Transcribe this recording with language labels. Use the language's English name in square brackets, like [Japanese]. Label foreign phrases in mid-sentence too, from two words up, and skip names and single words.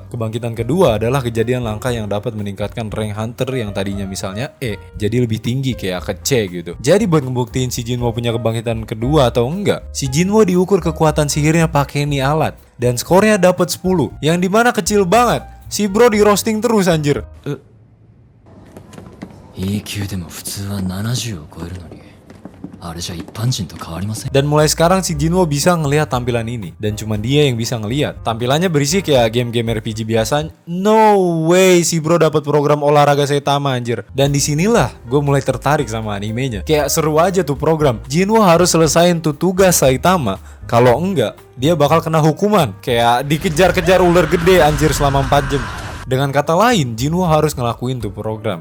[Indonesian] Kebangkitan kedua adalah kejadian langka yang dapat meningkatkan rank hunter yang tadinya misalnya E jadi lebih tinggi kayak ke C gitu. Jadi buat ngebuktiin si Jinwo punya kebangkitan kedua atau enggak, si Jinwo diukur kekuatan sihirnya pakai nih alat dan skornya dapat 10 yang dimana kecil banget. Si bro di roasting terus anjir. [Japanese] EQ でも普通は70を超えるのにあれじゃ一般人と変わりません. [Indonesian] Dan mulai sekarang si Jinwo bisa ngelihat tampilan ini. Dan cuma dia yang bisa ngelihat. Tampilannya berisi kayak game-game RPG biasa. [English] No way [Indonesian] si bro dapat program olahraga Saitama anjir. Dan disinilah gue mulai tertarik sama animenya. Kayak seru aja tuh program. Jinwo harus selesain tuh tugas Saitama. Kalau enggak, dia bakal kena hukuman. Kayak dikejar-kejar ular gede anjir selama 4 jam. Dengan kata lain, Jinwo harus ngelakuin tuh program.